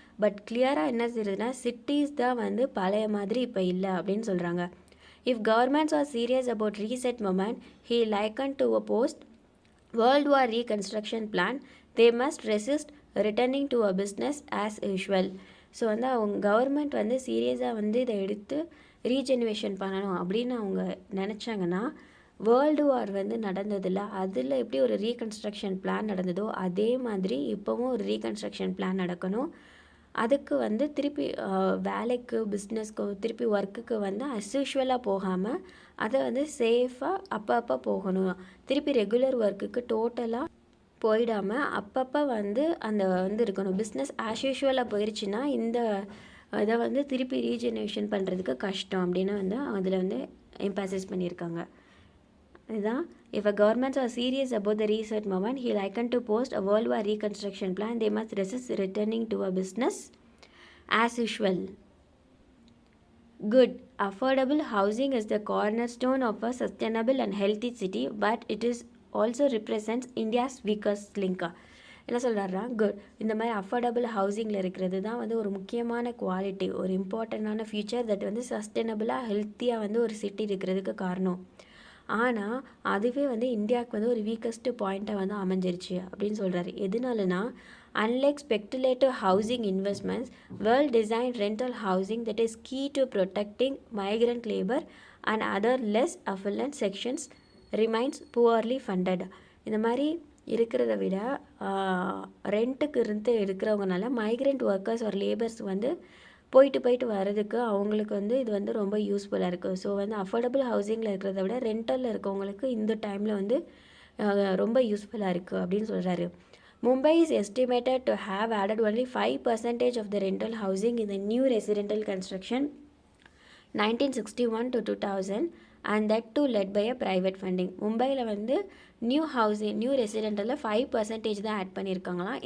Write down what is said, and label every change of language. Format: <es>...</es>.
<ta>But கிளியராக என்ன செய்யுதுன்னா சிட்டிஸ் தான் வந்து பழைய மாதிரி இப்போ இல்லை அப்படின்னு சொல்கிறாங்க.</ta> <en>If governments are serious about reset movement, he likened to a post-World War reconstruction plan, they must resist returning to a business as usual.</en> <ta>So வந்து அவங்க கவர்மெண்ட் வந்து சீரியஸாக வந்து இதை எடுத்து ரீஜெனுவேஷன் பண்ணணும் அப்படின்னு அவங்க நினச்சாங்கன்னா, வேர்ல்டு வார் வந்து நடந்ததில்ல, அதில் எப்படி ஒரு ரீகன்ஸ்ட்ரக்ஷன் பிளான் நடந்ததோ அதே மாதிரி இப்போவும் ஒரு ரீகன்ஸ்ட்ரக்ஷன் பிளான் நடக்கணும். அதுக்கு வந்து திருப்பி வேலைக்கு பிஸ்னஸ்க்கு திருப்பி ஒர்க்குக்கு வந்து அஸ்யூஷுவலாக போகாமல் அதை வந்து சேஃபாக அப்பப்போ போகணும். திருப்பி ரெகுலர் ஒர்க்குக்கு டோட்டலாக போயிடாமல் அப்பப்போ வந்து அந்த வந்து இருக்கணும். பிஸ்னஸ் ஆஸ் யூஷுவலாக போயிடுச்சுன்னா இந்த இதை வந்து திருப்பி ரீஜெனரேஷன் பண்ணுறதுக்கு கஷ்டம் அப்படின்னு வந்து அதில் வந்து எம்பாசிஸ் பண்ணியிருக்காங்க. இதுதான்</ta> <en>if a governments are serious about the reset movement, he likened to post a world war reconstruction plan, they must resist returning to a business as usual. Good. Affordable housing is the cornerstone of a sustainable and healthy city, but it is also represents India's weakest link.</en> <ta>என்ன சொல்கிறாருன்னா, good, இந்த மாதிரி affordable ஹவுசிங்கில் இருக்கிறது தான் வந்து ஒரு முக்கியமான quality, ஒரு இம்பார்ட்டண்ட்டான ஃபியூச்சர் தட் வந்து சஸ்டைனபிளாக ஹெல்த்தியாக வந்து ஒரு சிட்டி இருக்கிறதுக்கு காரணம். ஆனால் அதுவே வந்து இந்தியாவுக்கு வந்து ஒரு வீக்கஸ்ட்டு பாயிண்ட்டாக வந்து அமைஞ்சிருச்சு அப்படின்னு சொல்கிறாரு. எதுனாலனா,</ta> <en>unlike speculative housing investments, well-designed rental housing that is key to protecting migrant labor and other less affluent sections remains poorly funded.</en> <ta>இந்த மாதிரி இருக்கிறத விட ரெண்ட்டுக்கு இருந்து இருக்கிறவங்கனால மைக்ரெண்ட் ஒர்க்கர்ஸ் ஒரு லேபர்ஸ் வந்து போயிட்டு வர்றதுக்கு அவங்களுக்கு வந்து இது வந்து ரொம்ப யூஸ்ஃபுல்லாக இருக்குது. ஸோ வந்து அஃபோர்டபுள் ஹவுசிங்கில் இருக்கிறத விட ரெண்டலில் இருக்கவங்களுக்கு இந்த டைமில் வந்து ரொம்ப யூஸ்ஃபுல்லாக இருக்குது அப்படின்னு சொல்கிறாரு.</ta> <en>Mumbai is estimated to have added only 5% of the rental housing in the new residential construction 1961 to 2000, and that too led by a private funding.</en> <ta>மும்பையில் வந்து நியூ ரெசிடென்டலில் 5% தான் ஆட் பண்ணியிருக்காங்களாம்.</ta>